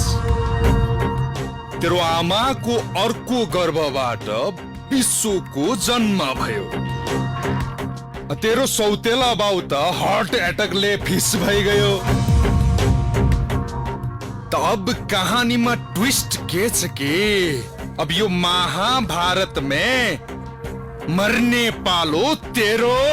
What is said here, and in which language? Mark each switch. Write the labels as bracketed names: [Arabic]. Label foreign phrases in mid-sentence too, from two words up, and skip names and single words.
[Nepali] तेरो आमाको अर्को गर्भबाट विश्वको जन्म भयो। तेरो सौतेला बाउ त [English] heart attackले [Nepali] फिस भइ गयो। त अब कहानीमा ट्विस्ट के छ कि अब यो महाभारत [Hindi] में मरने [Nepali] पालो तेरो।